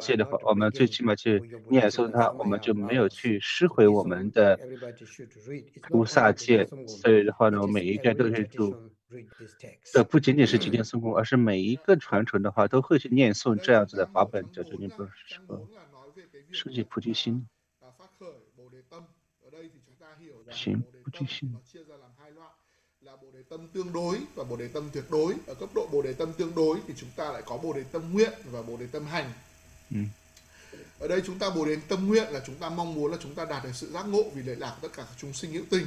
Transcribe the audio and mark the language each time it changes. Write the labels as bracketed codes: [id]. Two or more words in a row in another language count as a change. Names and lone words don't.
[zh] 戒的话， [en] not [zh] 我们最 [en] breaking [zh] 起码去 [en] your [zh] 念诵 [en] bodhicitta [zh] 它，我们 [en] samaya [zh] 就没有 [en] vows [zh] 去失 [en] so [zh] 毁 [en] this [zh] 我们 [en] one [zh] 的 [en] everybody should read it's [zh] 菩 [en] not [zh] 萨 [en] only [zh] 戒。 [en] Jigten Sungkung [zh] 所以的话呢， [en] it [zh] 我 [en] is [zh] 每一个都 [en] every [zh] 是主， [en] tradition read this [zh] 这 [en] text [zh] 不仅仅是几天诵功，而是每一个传承的话都会去念 [vi] Ở [zh] 诵 [vi] đây [zh] 这样 [vi] chúng [zh] 子 [vi] ta [zh] 的法 [vi] mở [zh] 本， [vi] trang [zh] 叫做 [vi] 4 [zh] 念 [vi] nhá. [zh] 不 [vi] Trang 4 là nói về cái việc [zh] 升 [vi] là [zh] 起菩提 [vi] chúng [zh] 心， [vi] ta phát khởi bồ đề tâm. Ở đây thì chúng ta hiểu rằng [zh] 行 [vi] bồ đề [zh] 菩 [vi] tâm [zh] 提 [vi] thì [zh] 心。 [vi] nó chia ra làm hai loại là bồ đề tâm tương đối và bồ đề tâm tuyệt đối. Ở cấp độ bồ đề tâm tương đối thì chúng ta lại có bồ đề tâm nguyện và bồ đề tâm hành. Ở đây chúng ta bồ đề tâm nguyện là chúng ta mong muốn là chúng ta đạt được sự giác ngộ vì lợi lạc của tất cả các chúng sinh hữu tình.